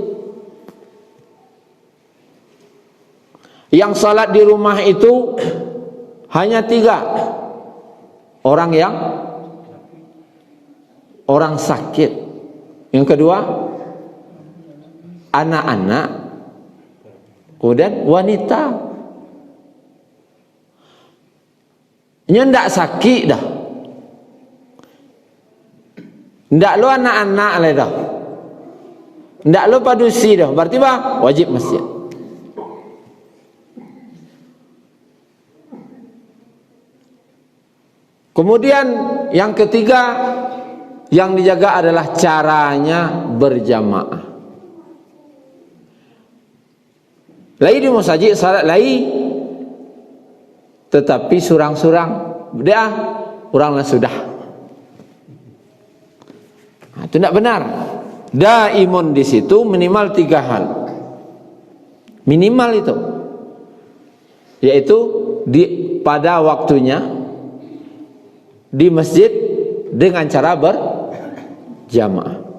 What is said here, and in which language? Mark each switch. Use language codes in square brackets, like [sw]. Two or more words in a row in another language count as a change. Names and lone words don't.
[id] Yang salat di rumah itu hanya 3. Orang sakit. Yang kedua, anak-anak. Kemudian wanita. [min] Nya ndak sakit dah. Ndak lo anak-anak lah dah. Ndak lo padusi dah. [id] Berarti apa? Wajib masjid. Kemudian yang ketiga yang dijaga adalah caranya berjamaah. [min] Lai di masjid salat lai, tetapi surang-surang dah oranglah sudah. [id] Itu tidak benar. Daimun di situ minimal 3 hal. Minimal itu, yaitu pada waktunya, di masjid, dengan cara berjamaah.